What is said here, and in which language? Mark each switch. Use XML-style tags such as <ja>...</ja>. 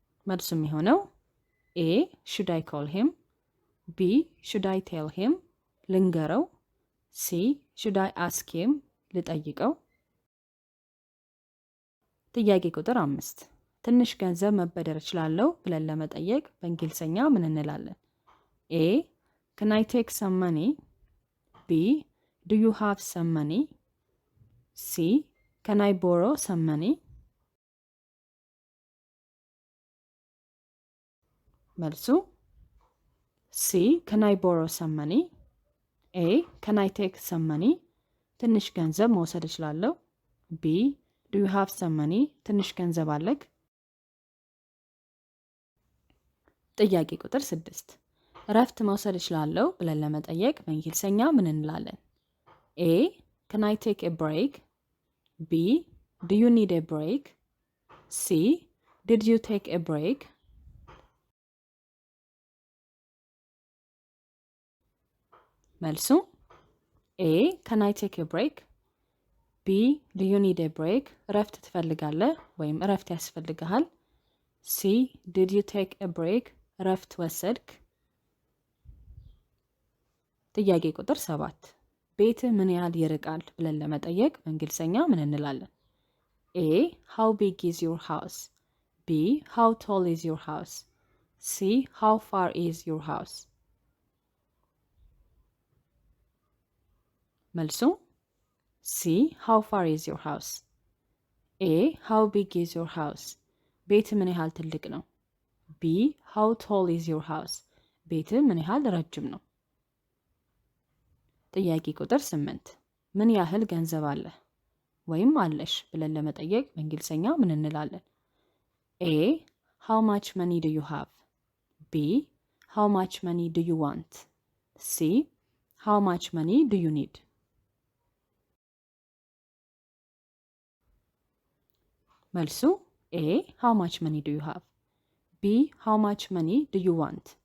<am>መልሱ የሚሆነው</am> <en>A should I call him? B should I tell him?</en> <am>ልንገረው።</am> <en>C should I ask him?</en> <am>ልጠይቀው። ጥያቄ ቁጥር 5 ትንሽ ገንዘብ መበደር እችላለሁ ብለን ለመጠየቅ በእንግሊዘኛ ምን እንላለን?</am> <en>A can I take some money? B do you have some money? C can I borrow some money?</en> <am>መልሱ</am> <en>C can I borrow some money? A can I take some money?</en> <am>ትንሽ ገንዘብ መውሰድ እችላለሁ።</am> <en>B do you have some money?</en> <am>ትንሽ ገንዘብ አለክ? ጥያቄ ቁጥር 6 እረፍት መውሰድ እችላለሁ ብለን ለመጠየቅ በእንግሊዘኛ ምን እንላለን?</am> <en>A can I take a break? B do you need a break? C did you take a break?</en> <am>መልሱ</am> <en>A can I take a break? B do you need a break?</en> <am>እረፍት ትፈልጋለህ ወይም እረፍት ያስፈልግሃል?</am> <en>C did you take a break?</en> <am>እረፍት ወሰድክ? ጥያቄ ቁጥር 7 ቤትህ ምን ያህል ይርቃል ብለን ለመጠየቅ በእንግሊዘኛ ምን እንላለን?</am> <en>A how big is your house? B how tall is your house? C how far is your house?</en> <am>መልሱ</am> <en>C how far is your house? A how big is your house?</en> <am>ቤትህ ምን ያህል ትልቅ ነው?</am> <en>B how tall is your house?</en> <am>ቤትህ ምን ያህል ረጅም ነው? ጥያቄ ቁጥር 8 ምን ያህል ገንዘብ አለህ ወይም አለሽ ብለን ለመጠየቅ በእንግሊዘኛ ምን እንላለን?</am> <en>A how much money do you have? B how much money do you want? C how much money do you need?</en> <am>መልሱ</am> <en>A how much money do you have? B how much money do you want?</en>